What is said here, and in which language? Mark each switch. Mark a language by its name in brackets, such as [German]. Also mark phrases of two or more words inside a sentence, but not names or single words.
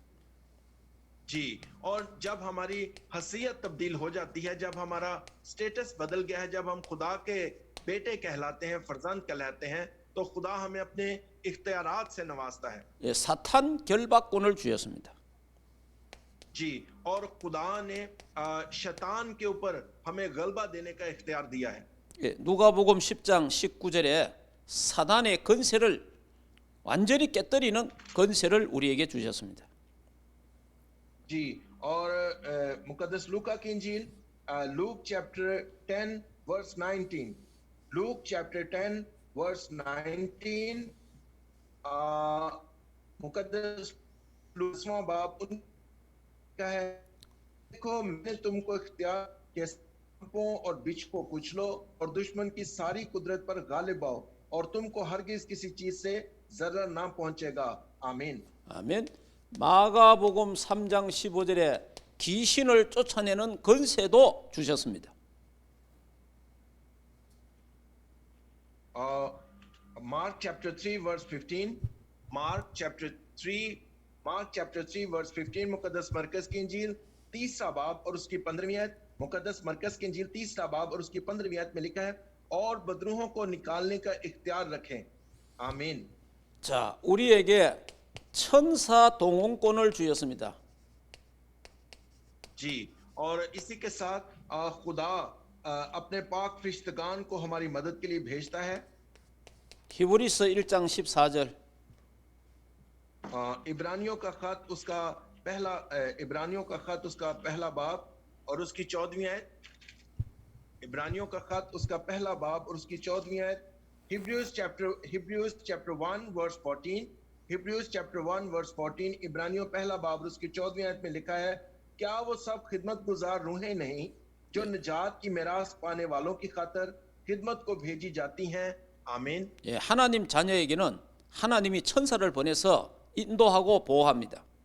[Urdu] جی، اور جب ہماری حیثیت تبدیل ہو جاتی ہے، جب ہمارا اسٹیٹس بدل گیا ہے، جب ہم خدا کے بیٹے کہلاتے ہیں، فرزند کہلاتے ہیں، تو خدا ہمیں اپنے اختیارات سے نوازتا ہے. [Korean] 예, 사탄 결박권을 주셨습니다. [Urdu] جی، اور خدا نے شیطان کے اوپر ہمیں غلبہ دینے کا اختیار دیا ہے. [Korean] 예, 누가복음 10장 19절에 사단의 권세를 완전히 깨뜨리는 권세를 우리에게 주셨습니다. [Urdu] جی، اور مقدس لوقا کی انجیل [English] Luke chapter 10 verse 19, Luke chapter 10 verse 19, [Urdu] مقدس لوسواں باب ان کا ہے، دیکھو میں نے تم کو اختیار کے سانپوں اور بچھ کو کچلو اور دشمن کی ساری قدرت پر غالب آؤ اور تم کو ہرگز کسی چیز سے ذرا نہ پہنچے گا. आमीन। [Korean] 아멘. 마가복음 3장 15절에 귀신을 쫓아내는 권세도 주셨습니다. [English] Mark chapter 3 verse 15, Mark chapter 3 verse 15, [Urdu] مقدس مرقس کی انجیل تیسرا باب اور اس کی 15ویں آیت، مقدس مرقس کی انجیل تیسرا باب اور اس کی 15ویں آیت میں لکھا ہے، اور بدروحوں کو نکالنے کا اختیار رکھیں. आमीन। [Korean] 자, 우리에게 천사 동원권을 주셨습니다. [Urdu] جی، اور اسی کے ساتھ خدا اپنے پاک فرشتگان کو ہماری مدد کے لیے بھیجتا ہے. [Korean] 히브리서 1장 14절. [Urdu] عبرانیوں کا خط اس کا پہلا باب اور اس کی 14ویں آیت. عبرانیوں کا خط اس کا پہلا باب اور اس کی 14ویں آیت. [English] Hebrews chapter 1 verse 14, Hebrews chapter 1 verse 14, [Urdu] عبرانیوں پہلا باب اور اس کی 14ویں آیت میں لکھا ہے، کیا وہ سب خدمت گزار روحیں نہیں جو نجات کی میراث پانے والوں کی خاطر خدمت کو بھیجی جاتی ہیں۔ آمین. [Korean] 예, 하나님 자녀에게는 하나님이 천사를 보내서 인도하고 보호합니다.